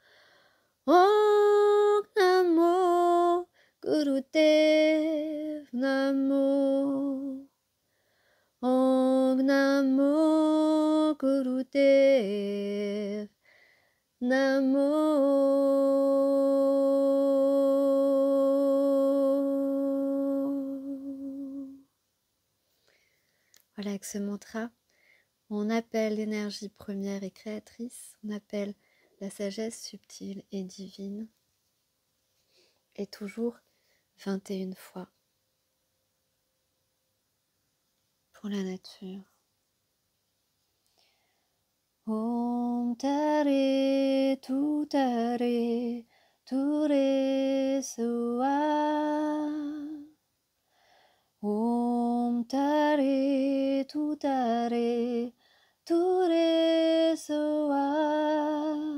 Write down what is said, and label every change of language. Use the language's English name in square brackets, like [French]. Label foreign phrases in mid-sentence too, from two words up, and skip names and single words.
[Sanskrit] Om Namo Gurudev Namo. Om Namo Gurudev Namo. [French] Voilà, avec ce mantra, on appelle l'énergie première et créatrice, on appelle la sagesse subtile et divine, et toujours 21 fois pour la nature. [Sanskrit] Om Tare Tu Tare Ture Soa. Om Tare Tu Tare Ture Soa.